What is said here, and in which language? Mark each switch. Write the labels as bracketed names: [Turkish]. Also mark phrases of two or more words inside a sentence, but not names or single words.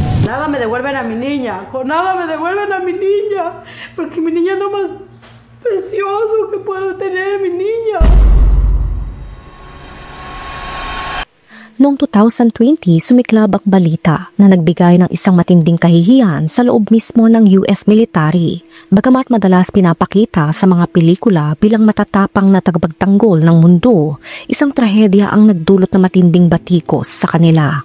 [Spanish] nada me devuelven a mi niña, con nada me devuelven a mi niña, porque mi niña es lo más precioso que puedo tener, mi niña. [Filipino] Noong 2020, sumiklab ang balita na nagbigay ng isang matinding kahihiyan sa loob mismo ng [English] US military. [Filipino] Bagamat madalas pinapakita sa mga pelikula bilang matatapang na tagapagtanggol ng mundo, isang trahedya ang nagdulot ng matinding batikos sa kanila.